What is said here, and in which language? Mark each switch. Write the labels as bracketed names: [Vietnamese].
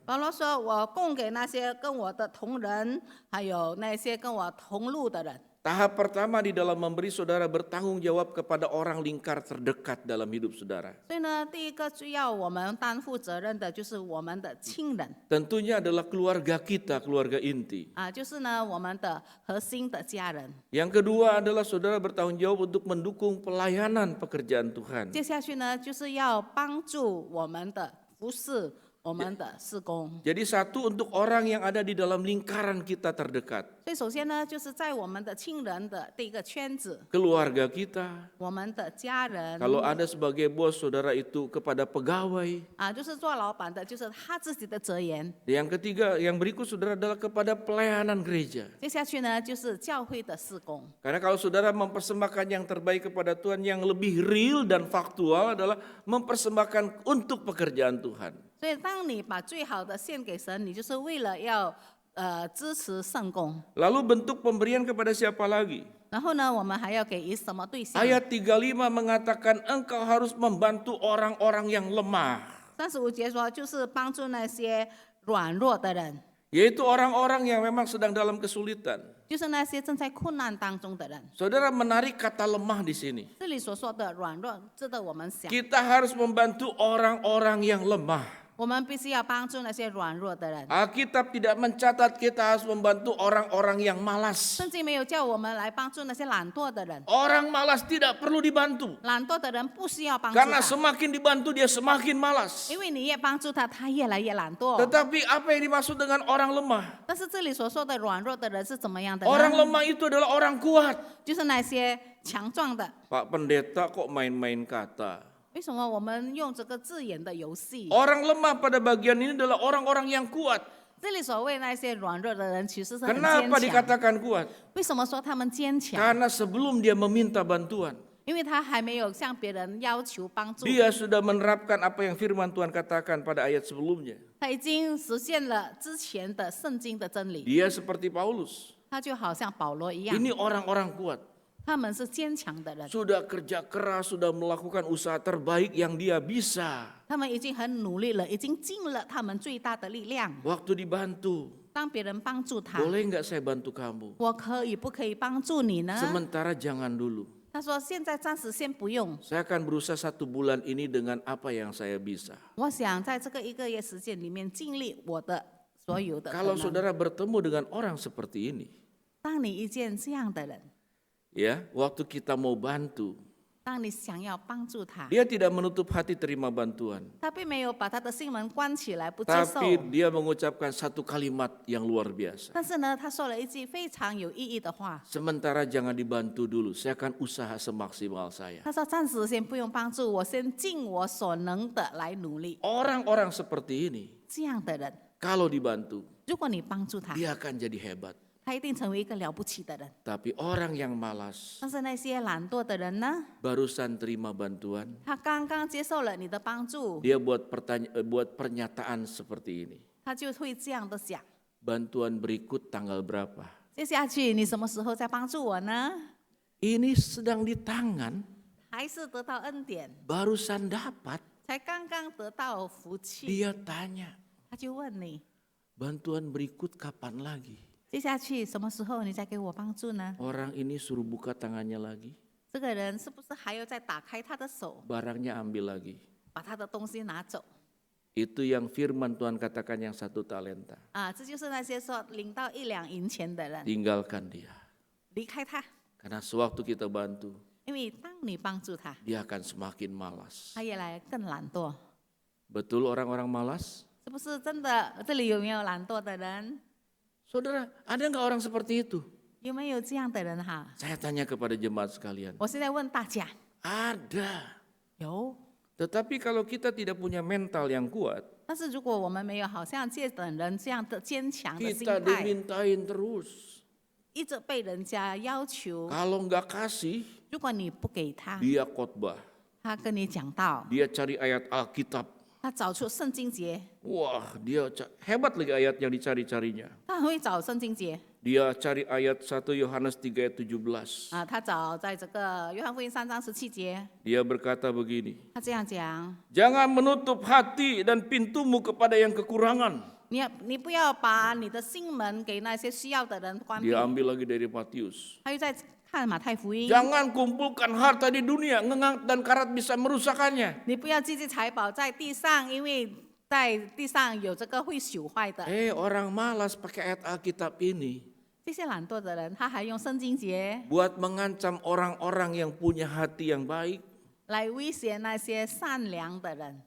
[Chinese] 保罗说：“我供给那些跟我的同人，还有那些跟我同路的人。” [Indonesian] Tahap pertama di dalam memberi, saudara bertanggung jawab kepada orang lingkar terdekat dalam hidup saudara. [Chinese] 所以呢，第一个需要我们担负责任的就是我们的亲人 [Indonesian] Tentunya adalah keluarga kita, keluarga inti. [Chinese] 就是呢我们的核心的家人。 [Indonesian] Yang kedua adalah saudara bertanggung jawab untuk mendukung pelayanan pekerjaan Tuhan. [Chinese] 接下去呢，就是要帮助我们的服侍我们的事工。 [Indonesian] Jadi satu untuk orang yang ada di dalam lingkaran kita terdekat. [Chinese] 所以首先呢，就是在我们的亲人的第一个圈子， [Indonesian] Keluarga kita. [Chinese] 我们的家人 [Indonesian] Kalau ada sebagai bos, saudara itu kepada pegawai. [Chinese] 就是做老板的，就是他自己的责言。 [Indonesian] Yang ketiga, yang berikut saudara adalah kepada pelayanan gereja. [Chinese] 接下去呢，就是教会的事工。 [Indonesian] Karena kalau saudara mempersembahkan yang terbaik kepada Tuhan, yang lebih real dan faktual adalah mempersembahkan untuk pekerjaan Tuhan. [Chinese] 所以，当你把最好的献给神，你就是为了要支持圣工。 [Indonesian] Lalu bentuk pemberian kepada siapa lagi? [Chinese] 然后呢，我们还要给予什么对象？ [Indonesian] Ayat 35 mengatakan engkau harus membantu orang-orang yang lemah. [Chinese] 35节说，就是帮助那些软弱的人， [Indonesian] Yaitu orang-orang yang memang sedang dalam kesulitan. [Chinese] 就是那些正在困难当中的人。 [Indonesian] Saudara menarik kata lemah di sini. [Chinese] 这里所说的软弱，值得我们想， [Indonesian] Kita harus membantu orang-orang yang lemah. [Chinese] 我们必须要帮助那些软弱的人。 [Indonesian] Alkitab tidak mencatat kita harus membantu orang-orang yang malas. [Chinese] 圣经没有叫我们来帮助那些懒惰的人， [Indonesian] Orang malas tidak perlu dibantu. [Chinese] 懒惰的人不需要帮助 [Indonesian] Karena [Chinese] 他， [Indonesian] semakin dibantu dia semakin malas. [Chinese] 因为你越帮助他，他越来越懒惰。 [Indonesian] Tetapi apa yang dimaksud dengan orang lemah? [Chinese] 但是这里所说的软弱的人是怎么样的 [Indonesian] Orang [Chinese] 呢？ [Indonesian] lemah itu adalah orang kuat. [Chinese] 就是那些强壮的。 [Indonesian] Pak Pendeta kok main-main kata? [Chinese] 为什么我们用这个字眼的游戏？ [Indonesian] Orang lemah pada bagian ini adalah orang-orang yang kuat. [Chinese] 这里所谓那些软弱的人，其实是很坚 [Indonesian] Kenapa dikatakan kuat? [Chinese] 为什么说他们坚强？ [Indonesian] Karena sebelum dia meminta bantuan, [Chinese] 因为他还没有向别人要求帮助， [Indonesian] dia sudah menerapkan apa yang firman Tuhan katakan pada ayat sebelumnya. [Chinese] 他已经实现了之前的圣经的真理。 [Indonesian] Dia seperti Paulus. [Chinese] 他就好像保罗一样， [Indonesian] Ini orang-orang kuat. [Chinese] 他们是坚强的人， [Indonesian] Sudah kerja keras, sudah melakukan usaha terbaik yang dia bisa. [Chinese] 他们已经很努力了，已经尽了他们最大的力量。 [Indonesian] Waktu dibantu, [Chinese] 当别人帮助他， [Indonesian] boleh nggak saya bantu kamu? [Chinese] 我可以不可以帮助你呢？ [Indonesian] Sementara jangan dulu. [Chinese] 他说现在暂时先不用， [Indonesian] Saya akan berusaha 1 bulan ini dengan apa yang saya bisa. [Chinese] 我想在这个1个月时间里面尽力我的所有的可 [Indonesian] Kalau saudara bertemu dengan orang seperti ini, [Chinese] 当你遇见这样的人， [Indonesian] ya, waktu kita mau bantu, [Chinese] 当你想要帮助他， [Indonesian] dia tidak menutup hati terima bantuan, [Chinese] 他并没有把他的心门关起来不接受， [Indonesian] tapi dia mengucapkan 1 kalimat yang luar biasa. [Chinese] 但是呢，他说了一句非常有意义的话， [Indonesian] Sementara jangan dibantu dulu, saya akan usaha semaksimal saya. [Chinese] 他说暂时先不用帮助我，先尽我所能的来努力。 [Indonesian] Orang-orang seperti ini, [Chinese] 这样的人， [Indonesian] kalau dibantu, [Chinese] 如果你帮助他， [Indonesian] dia akan jadi hebat. [Chinese] 他一定成为一个了不起的人。 [Indonesian] Tapi orang yang malas, [Chinese] 但是那些懒惰的人呢， [Indonesian] barusan terima bantuan, [Chinese] 他刚刚接受了你的帮助， [Indonesian] dia buat pernyataan seperti ini. [Chinese] 他就会这样的想： [Indonesian] Bantuan berikut tanggal berapa? [Chinese] 接下去你什么时候再帮助我呢？ [Indonesian] Ini sedang di tangan, [Chinese] 还是得到恩典， [Indonesian] barusan dapat. [Chinese] 才刚刚得到福气， [Indonesian] Dia tanya, [Chinese] 他就问你： [Indonesian] bantuan berikut kapan lagi? [Chinese] 接下去什么时候你再给我帮助呢？ [Indonesian] Orang ini suruh buka tangannya lagi, [Chinese] 这个人是不是还要再打开他的手， [Indonesian] barangnya ambil lagi. [Chinese] 把他的东西拿走？ [Indonesian] Itu yang firman Tuhan katakan yang 1 talenta. [Chinese] 啊，这就是那些说领到1两银钱的人， [Indonesian] Tinggalkan dia. [Chinese] 离开他， [Indonesian] Karena sewaktu kita bantu, [Chinese] 因为当你帮助他， [Indonesian] dia akan semakin malas. [Chinese] 他越来更懒惰。 [Indonesian] Betul orang-orang malas? [Chinese] 是不是真的？这里有没有懒惰的人？ [Indonesian] Saudara, ada nggak orang seperti itu? [Chinese] 有没有这样的人哈？ [Indonesian] Saya tanya kepada jemaat sekalian. [Chinese] 我现在问大家， [Indonesian] Ada. [Chinese] 有。 [Indonesian] Tetapi kalau kita tidak punya mental yang kuat, [Chinese] 但是如果我们没有好像这等人这样的坚强的心 [Indonesian] kita [Chinese] 态， [Indonesian] dimintain terus. [Chinese] 一直被人家要求， [Indonesian] Kalau nggak kasih, [Chinese] 如果你不给他， [Indonesian] dia khotbah. [Chinese] 他跟你讲道， [Indonesian] Dia cari ayat Alkitab. [Chinese] 他找出圣经节， [Indonesian] Wah, dia hebat lagi ayat yang dicari-carinya. [Chinese] 他很会找圣经节 [Indonesian] Dia cari ayat 1 Yohanes 3 ayat 17. [Chinese] 啊，他找在这个约翰福音3章17节， [Indonesian] Dia berkata begini, [Chinese] 他这样讲： [Indonesian] jangan menutup hati dan pintumu kepada yang kekurangan. [Chinese] 你不要把你的心门给那些需要的人关闭。 [Indonesian] Dia ambil lagi dari Matius. [Chinese] 他又在看马太福音， [Indonesian] Jangan kumpulkan harta di dunia, ngengat dan karat bisa merusakannya. [Chinese] 你不要积积财宝在地上，因为在地上有这个会朽坏的。 [Indonesian] Orang malas pakai ayat Alkitab ini 这些懒惰的人，他还用圣经节 buat mengancam orang-orang yang punya hati yang baik, [Chinese] 来威胁那些善良的人，